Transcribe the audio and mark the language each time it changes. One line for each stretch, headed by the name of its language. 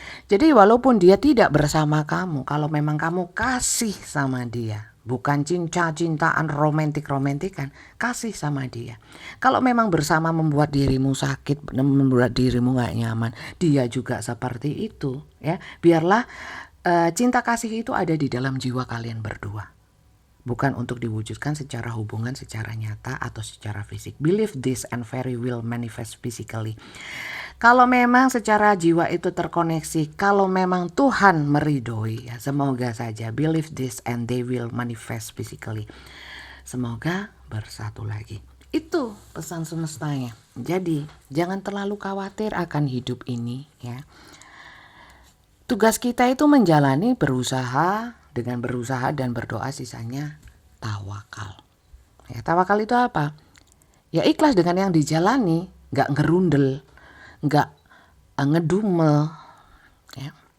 Indonesian: Jadi walaupun dia tidak bersama kamu, kalau memang kamu kasih sama dia, bukan cinta-cintaan, romantik-romantikan, kasih sama dia. Kalau memang bersama membuat dirimu sakit, membuat dirimu gak nyaman, dia juga seperti itu. Ya, biarlah cinta kasih itu ada di dalam jiwa kalian berdua. Bukan untuk diwujudkan secara hubungan secara nyata atau secara fisik.
English: Believe this and very will manifest physically.
Indonesian: Kalau memang secara jiwa itu terkoneksi, kalau memang Tuhan meridhoi, ya semoga saja.
English: Believe this and they will manifest physically.
Indonesian: Semoga bersatu lagi. Itu pesan semestanya. Jadi jangan terlalu khawatir akan hidup ini ya. Tugas kita itu menjalani, berusaha, dengan berusaha dan berdoa, sisanya tawakal. Ya, tawakal itu apa? Ya ikhlas dengan yang dijalani, gak ngerundel, gak ngedumel. Ya.